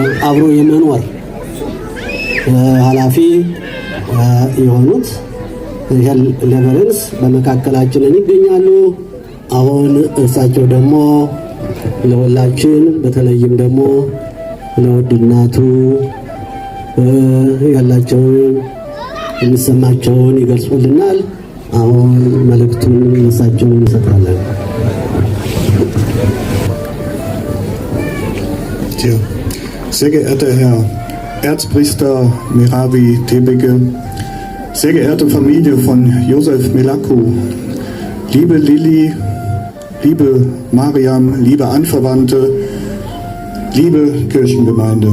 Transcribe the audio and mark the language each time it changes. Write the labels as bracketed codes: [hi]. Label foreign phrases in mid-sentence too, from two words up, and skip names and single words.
[am] አብሮ የመኖር ኃላፊ የሆኑት ለበረንስ በመካከላችን ይገኛሉ። አሁን እርሳቸው ደግሞ ለሁላችን በተለይም ደግሞ ለውድ እናቱ ያላቸውን የሚሰማቸውን ይገልጹልናል። አሁን መልእክቱን እሳቸውን እንሰጣለን። [de] Sehr geehrter Herr Erzpriester Meravi Tebeke, sehr geehrte Familie von Josef Melaku, liebe Lilly, liebe Mariam, liebe Anverwandte, liebe Kirchengemeinde.